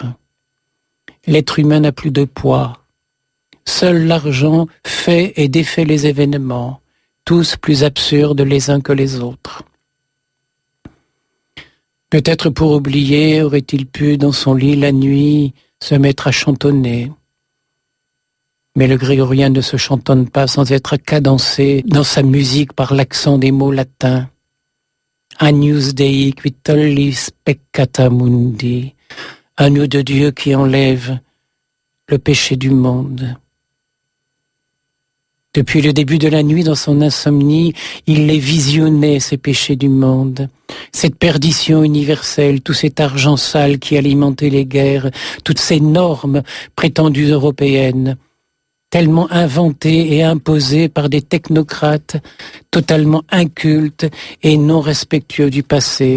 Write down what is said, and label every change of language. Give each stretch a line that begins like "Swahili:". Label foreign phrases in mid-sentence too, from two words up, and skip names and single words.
French: L'être humain n'a plus de poids. Seul l'argent fait et défait les événements, tous plus absurdes les uns que les autres. Peut-être pour oublier, aurait-il pu, dans son lit la nuit, se mettre à chantonner. Mais le grégorien ne se chantonne pas sans être cadencé dans sa musique par l'accent des mots latins.
Latin: Agnus Dei qui tollis peccata mundi,
French: agneau de Dieu qui enlève le péché du monde. Depuis le début de la nuit, dans son insomnie, il les visionnait, ces péchés du monde. Cette perdition universelle, tout cet argent sale qui alimentait les guerres, toutes ces normes prétendues européennes, tellement inventées et imposées par des technocrates totalement incultes et non respectueux du passé.